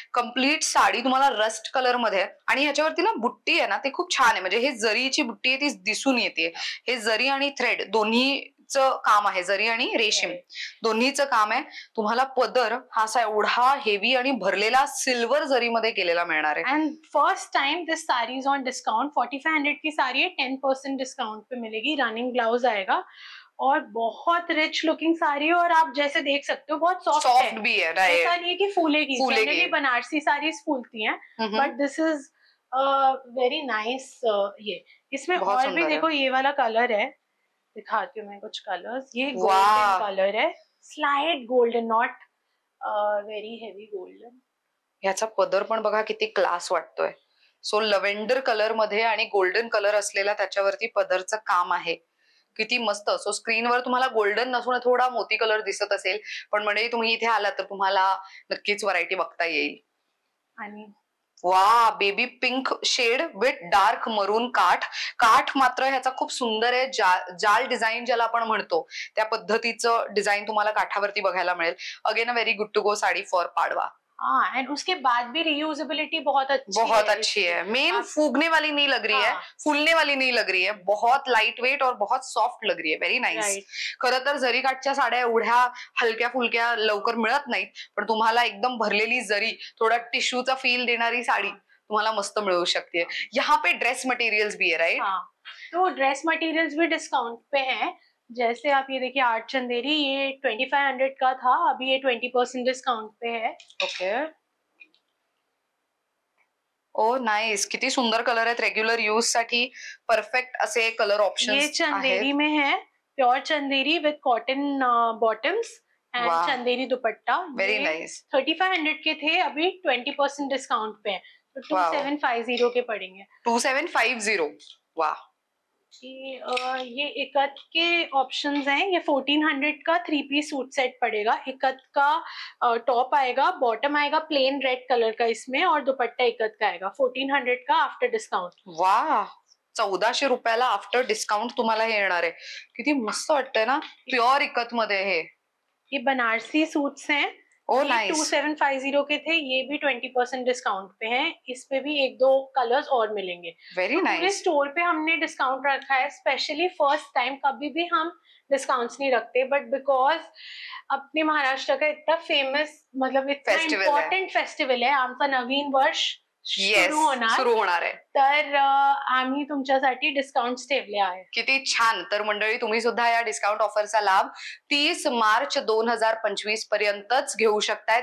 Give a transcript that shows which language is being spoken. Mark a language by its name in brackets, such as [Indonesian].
[Marathi] Complete sari तुम्हाला rust colour मध्ये आहे आणि ह्याच्यावरती ना बुट्टी आहे ना ती खूप छान आहे. म्हणजे हे जरीची बुट्टी आहे ती दिसून येते. हे जरी आणि थ्रेड दोन्हीचं काम आहे. जरी आणि रेशीम दोन्हीचं काम आहे. तुम्हाला पदर हा असा एवढा हेवी आणि भरलेला सिल्वर जरीमध्ये केलेला मिळणार आहे. [English] And first time this sari is on discount. [Hindi] 4500 की साड़ी है, 10% डिस्काउंट पे मिलेगी. रनिंग ब्लाउज आएगा और बहुत रिच लुकिंग साड़ी है. और आप जैसे देख सकते हो बहुत सॉफ्ट भी है. ऐसा नहीं है कि फूलेगी. जनरली बनारसी साड़ीज फूलती हैं, [English] But this is very nice. [Hindi] ये इसमें और भी देखो, ये वाला कलर है, दिखाती हूँ मैं कुछ कलर्स. ये गोल्डन कलर है, slide golden, [English] Not very heavy golden. [Marathi] ह्याचा पदर पण बघा किती क्लास वाटतोय. सो लव्हेंडर कलर मध्ये आणि गोल्डन कलर असलेला त्याच्यावरती पदरचं काम आहे. किती मस्त. सो स्क्रीनवर तुम्हाला गोल्डन नसून थोडा मोती कलर दिसत असेल, पण म्हणजे तुम्ही इथे आलात तर तुम्हाला नक्कीच व्हरायटी बघता येईल. आणि वा, [English] baby pink shade with dark maroon [Marathi] काठ. काठ मात्र ह्याचा खूप सुंदर आहे. जाल डिझाईन ज्याला आपण म्हणतो त्या पद्धतीचं डिझाईन तुम्हाला काठावरती बघायला मिळेल. [English] Again a very good to go sari for Padwa. [Hindi] And उसके बाद भी रियूजेबिलिटी बहुत अच्छी है. मेन फूगने वाली नहीं लग रही है, फूलने वाली नहीं लग रही है. बहुत लाइट वेट और बहुत सॉफ्ट लग रही है. [English] Very nice. [Marathi] खरं तर जरी काठच्या साड्या एवढ्या हलक्या फुलक्या लवकर मिळत नाहीत, पण तुम्हाला एकदम भरलेली जरी, थोडा टिश्यूचा फील देणारी साडी तुम्हाला मस्त मिळू शकते. [Hindi] यहाँ पे ड्रेस मटेरियल्स भी है, राइट? तो ड्रेस मटेरियल्स भी डिस्काउंट पे है. जैसे आप ये देखिए, आर्ट चंदेरी, ये 2500 का था, अभी ये 20% डिस्काउंट पे है. [English] Okay. [Marathi] ओ नाइस. किती सुंदर कलर आहेत. रेग्युलर यूज साठी परफेक्ट असे कलर ऑप्शन्स. [Hindi] ये चंदेरी में है, pure Chanderi with cotton bottoms and Chanderi dupatta. [English] Very nice. [Hindi] 3500 के थे, अभी 20% डिस्काउंट पे है. तो 2750 के पड़ेंगे। 2750, वाह। ये इकत के ऑप्शंस हैं। ये 1400 का 3 पीस सूट सेट पड़ेगा। इकत का टॉप आएगा, बॉटम आएगा प्लेन रेड कलर का इसमें, और दुपट्टा इकत का आएगा 1400 का आफ्टर डिस्काउंट। [Marathi] वाह, 1400 रुपयाला आफ्टर डिस्काउंट तुम्हाला हे येणार आहे। किती मस्त वाटतंय ना, प्युअर इकत मध्ये हे। [Hindi] ये बनारसी सूट्स हैं। ये 2750 के थे, ये भी 20% डिस्काउंट पे हैं। इस पे भी 1-2 कलर्स और मिलेंगे। [English] Very nice. [Hindi] पूरे स्टोर पे हमने डिस्काउंट रखा है, स्पेशली फर्स्ट टाइम। कभी भी हम डिस्काउंट्स नहीं रखते, बट बिकॉज अपने महाराष्ट्र का इतना फेमस, मतलब इतना इम्पॉर्टंट फेस्टिवल है [Marathi] आमचा नवीन वर्ष सुरू होणार आहे, तर आम्ही तुमच्यासाठी डिस्काउंट्स ठेवले आहे। किती छान। तर मंडळी, तुम्ही सुद्धा या डिस्काउंट ऑफरचा लाभ 30 मार्च 2025 पर्यंतच घेऊ शकताय।